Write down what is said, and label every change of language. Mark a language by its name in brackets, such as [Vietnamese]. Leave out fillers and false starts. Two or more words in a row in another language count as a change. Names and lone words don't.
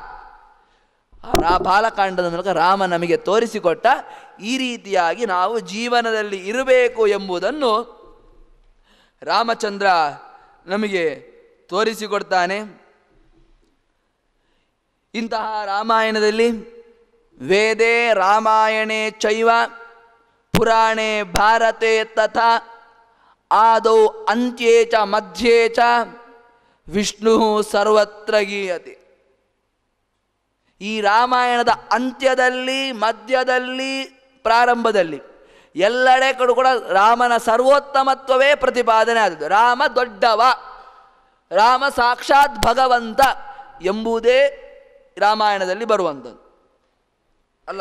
[Kannada] ಬಾಲಕಾಂಡದ ಮೂಲಕ ರಾಮ ನಮಗೆ ತೋರಿಸಿಕೊಟ್ಟ ಈ ರೀತಿಯಾಗಿ ನಾವು ಜೀವನದಲ್ಲಿ ಇರಬೇಕು ಎಂಬುದನ್ನು ರಾಮಚಂದ್ರ ನಮಗೆ ತೋರಿಸಿಕೊಡ್ತಾನೆ. ಇಂತಹ ರಾಮಾಯಣದಲ್ಲಿ [Sanskrit] ವೇದೇ ರಾಮಾಯಣೇ ಚೈವ ಪುರಾಣೇ ಭಾರತೆ ತಥಾ ಆದೌ ಅಂತ್ಯೇ ಚ ಮಧ್ಯೆ ಚ ವಿಷ್ಣು ಸರ್ವತ್ರ ಗೀಯತೆ. [Kannada] ಈ ರಾಮಾಯಣದ ಅಂತ್ಯದಲ್ಲಿ, ಮಧ್ಯದಲ್ಲಿ, ಪ್ರಾರಂಭದಲ್ಲಿ ಎಲ್ಲೆಡೆ ಕೂಡ ರಾಮನ ಸರ್ವೋತ್ತಮತ್ವವೇ ಪ್ರತಿಪಾದನೆ ಆದದ್ದು. ರಾಮ ದೊಡ್ಡವ, ರಾಮ ಸಾಕ್ಷಾತ್ ಭಗವಂತ ಎಂಬುದೇ ರಾಮಾಯಣದಲ್ಲಿ ಬರುವಂಥದ್ದು ಅಲ್ಲ.